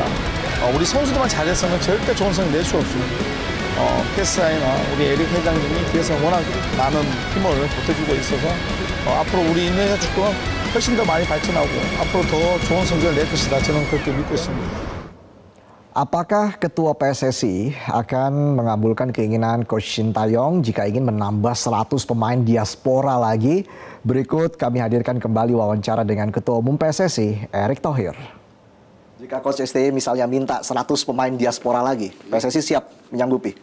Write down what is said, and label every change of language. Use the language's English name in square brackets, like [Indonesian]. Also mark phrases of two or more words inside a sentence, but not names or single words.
[Korean] 우리 선수들만 잘했으면 절대 좋은 성적 낼 수 없습니다. 패스라이나 우리 에릭 회장님이 뒤에서 워낙 많은 힘을 보태주고 있어서 앞으로 우리 인도네시아 축구가 훨씬 더 많이 발전하고 앞으로 더 좋은 성적을 낼 것이다. 저는 그렇게 믿고 있습니다. [Indonesian] Apakah Ketua PSSI akan mengabulkan keinginan Coach Shin Tae-yong jika ingin menambah 100 pemain diaspora lagi? Berikut kami hadirkan kembali wawancara dengan Ketua Umum PSSI, Erick Thohir. Jika Coach STY misalnya minta 100 pemain diaspora lagi, PSSI siap menyanggupi?